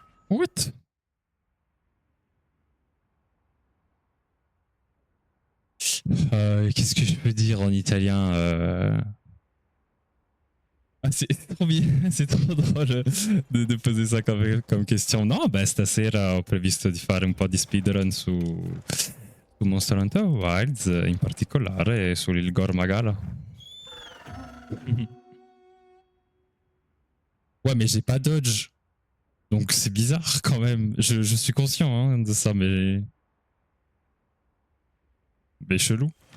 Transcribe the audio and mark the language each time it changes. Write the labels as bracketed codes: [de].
[en] What? [fr] Qu'est-ce que je peux dire en italien Ah, c'est trop bien, c'est trop drôle de poser ça comme question. [it] No, beh, stasera ho previsto di fare un po' di speedrun su Monster Hunter Wilds, in particolare sul Gore Magala. [fr] Ouais, mais j'ai pas dodge. Donc c'est bizarre quand même. Je suis conscient hein, de ça, mais. Mais chelou.